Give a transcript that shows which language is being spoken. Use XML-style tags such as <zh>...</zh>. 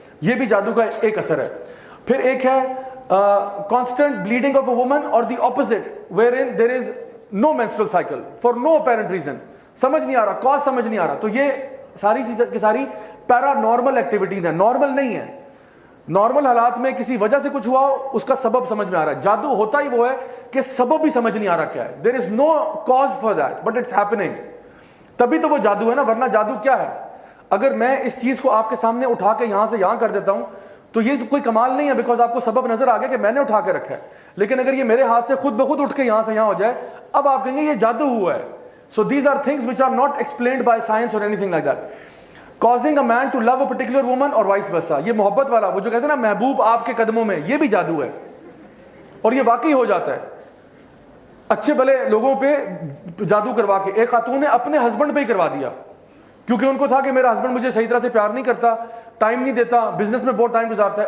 <ur>یہ بھی جادو کا ایک اثر ہے. پھر ایک ہے</ur> <en>Constant bleeding of a woman, اور the opposite wherein there is no menstrual cycle for no apparent reason.</en> <ur>سمجھ نہیں آ رہا, کاز سمجھ نہیں آ رہا. تو یہ ساری چیزیں کی ساری پیرا نارمل ایکٹیویٹیز ہیں, نارمل نہیں ہے. نارمل حالات میں کسی وجہ سے کچھ ہوا ہو, اس کا سبب سمجھ میں آ رہا ہے. جادو ہوتا ہی وہ ہے کہ سبب بھی سمجھ نہیں آ رہا کیا ہے.</ur> <en>there is no cause for that but it's happening.</en> <ur>تبھی تو وہ جادو ہے نا, ورنہ جادو کیا ہے. اگر میں اس چیز کو آپ کے سامنے اٹھا کے یہاں سے یہاں کر دیتا ہوں تو یہ کوئی کمال نہیں ہے, بیکاز آپ کو سبب نظر آ گیا کہ میں نے اٹھا کے رکھا ہے. لیکن اگر یہ میرے ہاتھ سے خود بخود اٹھ کے یہاں سے یہاں ہو جائے, اب آپ کہیں گے یہ جادو ہوا ہے.</ur> <en>So these are things which are not explained by science or anything like that. causing a man to love a particular woman or vice versa.</en> <ur>یہ محبت والا, وہ جو کہتے ہیں نا محبوب آپ کے قدموں میں, یہ بھی جادو ہے, اور یہ واقعی ہو جاتا ہے. اچھے بھلے لوگوں پہ جادو کروا کے, ایک خاتون نے اپنے ہسبینڈ پہ ہی کروا دیا, کیونکہ ان کو تھا کہ میرا ہسبینڈ مجھے صحیح طرح سے پیار نہیں کرتا, ٹائم نہیں دیتا, بزنس میں بہت ٹائم گزارتا ہے.</ur>